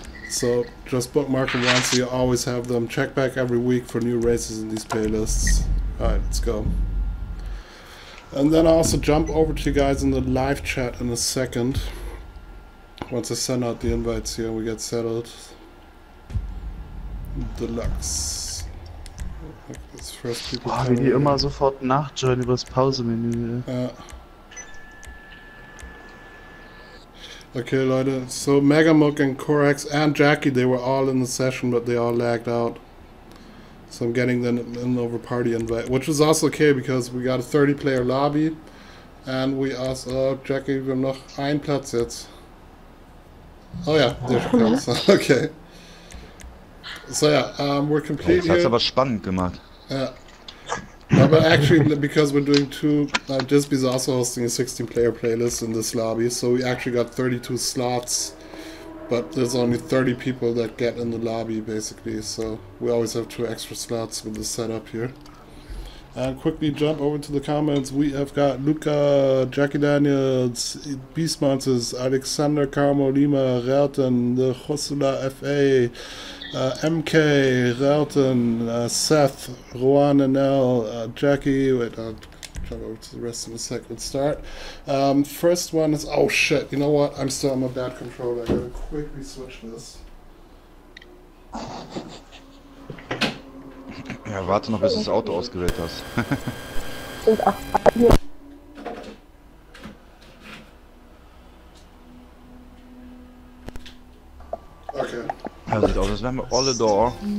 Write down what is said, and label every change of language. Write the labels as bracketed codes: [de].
[en] So just bookmark them once, so you always have them. Check back every week for new races in these playlists. Alright, let's go. And then I'll also jump over to you guys in the live chat in a second. Once I send out the invites here, we get settled. Deluxe. [de] Boah, wie die immer sofort nachjoinen übers Pausemenü. Ja. [en] Okay, Leute, so Megamuk and Korax and Jackie, they were all in the session, but they all lagged out. So I'm getting them in over party invite, which is also okay because we got a 30-player lobby. And we also, [de] Jackie, wir haben noch einen Platz jetzt. [en] Oh yeah, there she comes. Okay. So yeah, we're complete [de] Das hat's [en] here. [de] aber spannend gemacht. [en] Yeah. No, but actually, because we're doing 2, Disby's also hosting a 16-player playlist in this lobby, so we actually got 32 slots, but there's only 30 people that get in the lobby, basically, so we always have 2 extra slots with this setup here. And quickly jump over to the comments. We have got Luca, Jackie Daniels, Beast Monsters, Alexander Carmo Lima, Relton, the Josula FA, MK, Relton, Seth, Rowan NL, Jackie. Wait, I'll jump over to the rest in a sec. Let's start. First one is, oh shit, you know what? I'm still on my bad controller. I gotta quickly switch this. [de] Ja, warte noch, bis du das Auto ausgewählt hast. [en] Okay. [de] Ja, sieht aus, als wären wir alle da.